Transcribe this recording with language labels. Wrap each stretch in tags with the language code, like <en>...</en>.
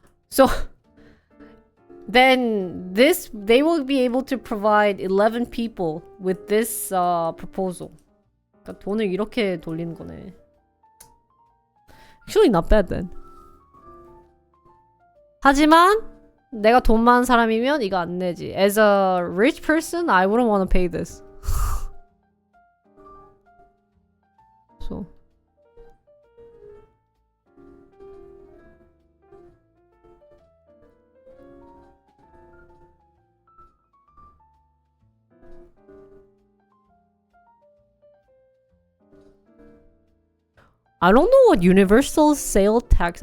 <en>So then they will be able to provide 11 people with this proposal.</en> <ko>그러니까 돈을 이렇게 돌리는 거네.</ko> <en>Actually not bad then.</en> <ko>하지만 내가 돈 많은 사람이면 이거 안 내지.</ko> <en>As a rich person, I wouldn't want to pay this. So I don't know what universal sales tax.</en>